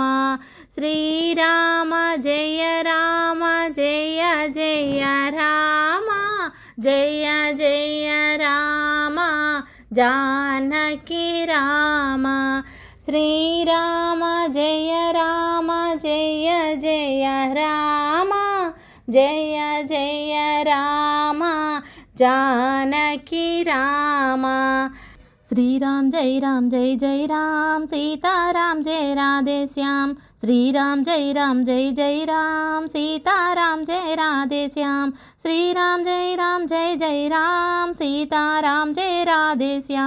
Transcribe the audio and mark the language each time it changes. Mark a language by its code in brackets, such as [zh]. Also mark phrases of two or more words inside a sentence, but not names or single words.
[sa] श्रीराम जय राम जय जय राम जय जय राम जानकि राम. श्रीराम जय राम जय जय राम जय जय राम जानकि राम. श्रीराम जय जय राम सीताराम जय राधे श्याम. श्रीराम जय राम सीताराम जय राधे श्याम. श्रीराम जय राम सीताराम जय राधे श्याम.